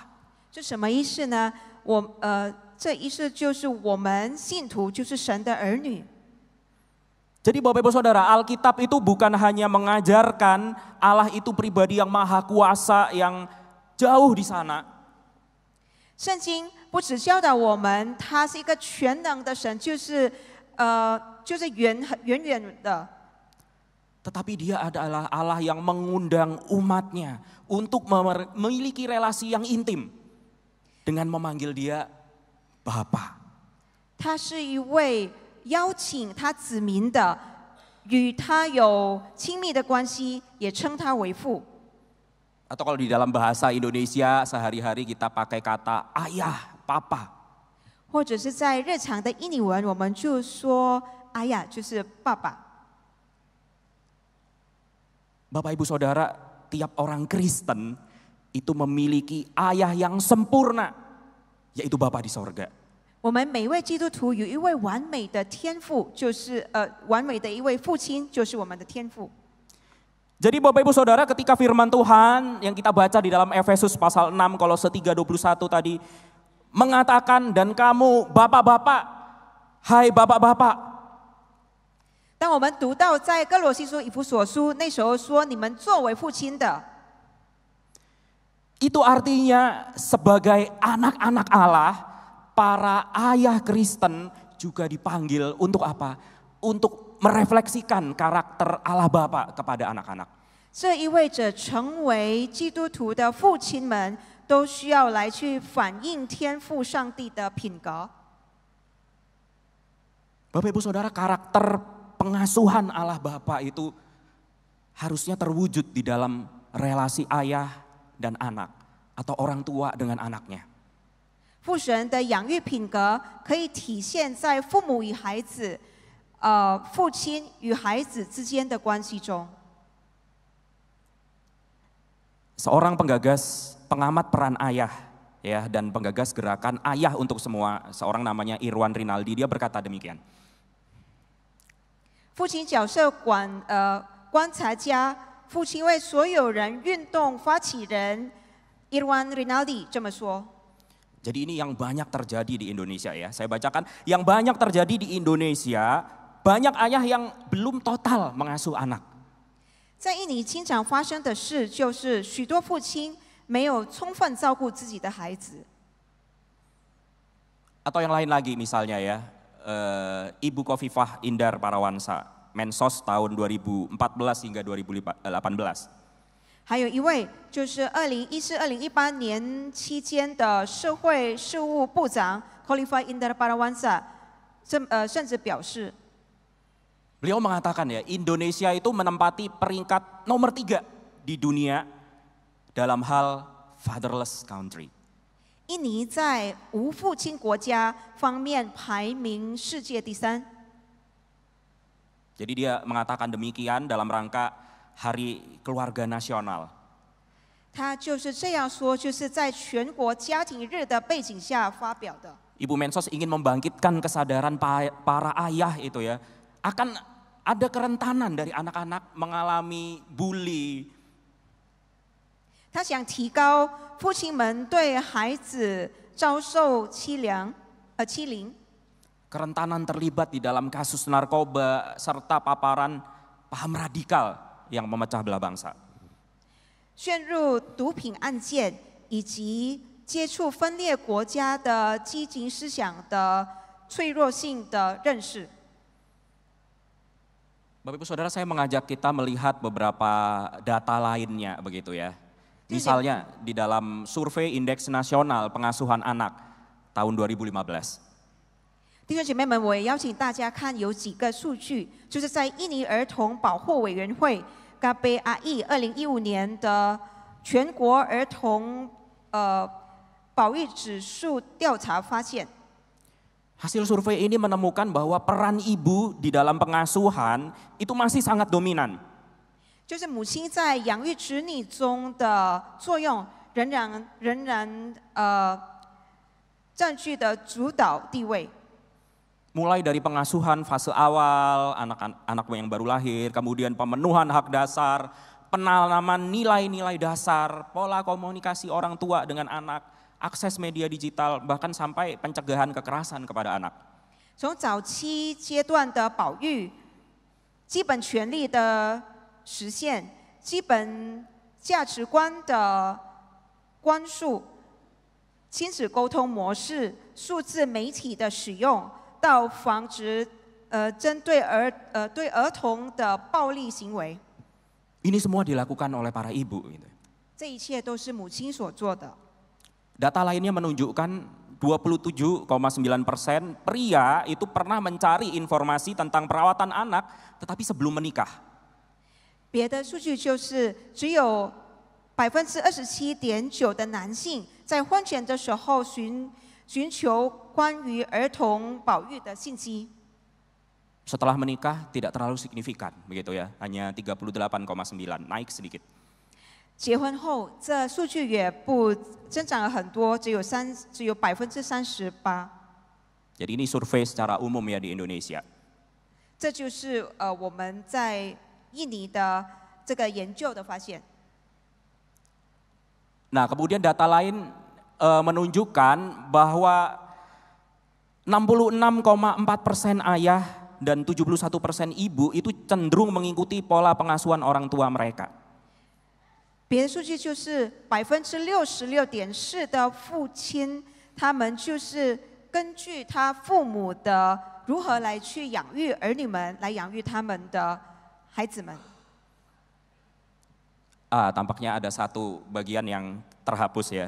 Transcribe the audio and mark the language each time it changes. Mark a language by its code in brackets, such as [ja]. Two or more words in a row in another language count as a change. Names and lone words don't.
[zh] 这什么意思呢？这意思就是我们信徒就是神的儿女。 [id] Jadi Bapak Ibu Saudara, Alkitab itu bukan hanya mengajarkan Allah itu pribadi yang maha kuasa, yang jauh di sana. [zh] 圣经不只教导我们，他是一个全能的神，就是远的。 [id] Tetapi dia adalah Allah yang mengundang umatnya untuk memiliki relasi yang intim dengan memanggil dia Bapa. [zh] 他是一位邀请他子民的，与他有亲密的关系，也称他为父。 [id] Atau kalau di dalam bahasa Indonesia sehari-hari kita pakai kata ayah, papa. [zh] 或者是在日常的印尼文，我们就说“哎呀”，就是爸爸。 [id] Bapak Ibu Saudara, tiap orang Kristen itu memiliki ayah yang sempurna, yaitu Bapa di sorga. [zh] 我们每一位基督徒有一位完美的天父，就是完美的一位父亲，就是我们的天父。 [id] Jadi Bapak Ibu Saudara, ketika firman Tuhan yang kita baca di dalam Efesus pasal 6 Kolose 3:21 tadi mengatakan, dan kamu bapak-bapak, hai bapak-bapak. [zh] 当我们读到在哥罗西书、以弗所书那时候说，你们作为父亲的， [id] Itu artinya sebagai anak-anak Allah, para ayah Kristen juga dipanggil untuk apa? Untuk merefleksikan karakter Allah Bapa kepada anak-anak. [zh] 这意味着成为基督徒的父亲们都需要来去反映天父上帝的品格。 [id] Bapak Ibu Saudara, karakter pengasuhan Allah Bapa itu harusnya terwujud di dalam relasi ayah dan anak atau orang tua dengan anaknya. [zh] 父神的养育品格可以体现在父母与孩子、父亲与孩子之间的关系中。 [id] Seorang penggagas, pengamat peran ayah ya, dan penggagas gerakan Ayah untuk Semua, seorang namanya Irwan Rinaldi, dia berkata demikian. [zh] 父亲角色观察家，父亲为所有人运动发起人 Irwan Rinaldi 这么说。 [id] Jadi ini yang banyak terjadi di Indonesia ya. Saya bacakan, yang banyak terjadi di Indonesia, banyak ayah yang belum total mengasuh anak. [zh] 在印尼经常发生的事，就是许多父亲没有充分照顾自己的孩子。 [id] Atau yang lain lagi misalnya ya, Ibu Khofifah Indar Parawansa, Mensos tahun 2014 hingga 2018. [zh] 还有一位就是2014-2018年期间的社会事务部长 Khofifah Indar Parawansa， 甚至表示， [id] Beliau mengatakan ya, Indonesia itu menempati peringkat nomor 3 di dunia dalam hal [en] fatherless country. [zh] 印尼在无父亲国家方面排名世界第3。 [id] Jadi dia mengatakan demikian dalam rangka Hari Keluarga Nasional. [zh] 他就是这样说，就是在全国家庭日的背景下发表的。 [id] Ibu Mensos ingin membangkitkan kesadaran para ayah itu ya, akan ada kerentanan dari anak-anak mengalami bully. [zh] 他想提高父亲们对孩子遭受欺凌， [id] Kerentanan terlibat di dalam kasus narkoba serta paparan paham radikal yang memecah belah bangsa. [zh] 陷入毒品案件以及接触分裂国家的激进思想的脆弱性的认识。 [id] Bapak Ibu Saudara, saya mengajak kita melihat beberapa data lainnya begitu ya. Misalnya di dalam survei Indeks Nasional Pengasuhan Anak tahun 2015. [zh] 弟兄姐妹们，我也邀请大家看有几个数据，就是在印尼儿童保护委员会 KBAI 2015年的全国儿童保育指数调查发现， [id] Hasil survei ini menemukan bahwa peran ibu di dalam pengasuhan itu masih sangat dominan. [zh] 就是母亲在养育子女中的作用仍然占据的主导地位。 [id] Mulai dari pengasuhan fase awal, anak-anak yang baru lahir, kemudian pemenuhan hak dasar, penanaman nilai-nilai dasar, pola komunikasi orang tua dengan anak, akses media digital, bahkan sampai pencegahan kekerasan kepada anak. [zh] 从早期阶段的保育、基本权利的实现、基本价值观的关注、亲子沟通模式、数字媒体的使用，到防止针对对儿童的暴力行为， [id] Ini semua dilakukan oleh para ibu. [zh] 这一切都是母亲所做的。 [id] Data lainnya menunjukkan 27,9% pria itu pernah mencari informasi tentang perawatan anak tetapi sebelum menikah. [zh] 别的数据就是只有27.9%的男性在婚前的时候寻求关于儿童保育的信息。 [id] Setelah menikah tidak terlalu signifikan begitu ya, hanya 38,9, naik sedikit. [zh] 结婚后，这数据也不增长了很多，只有38%。 [id] Jadi ini survei secara umum ya di Indonesia. [zh] 这就是我们在印尼的这个研究的发现。 [id] Nah, kemudian data lain menunjukkan bahwa 66,4% ayah dan 71% ibu itu cenderung mengikuti pola pengasuhan orang tua mereka. [zh] 别的数据就是66.4%的父亲，他们就是根据他父母的如何来去养育儿女们，来养育他们的孩子们。 [id] Tampaknya ada satu bagian yang terhapus ya.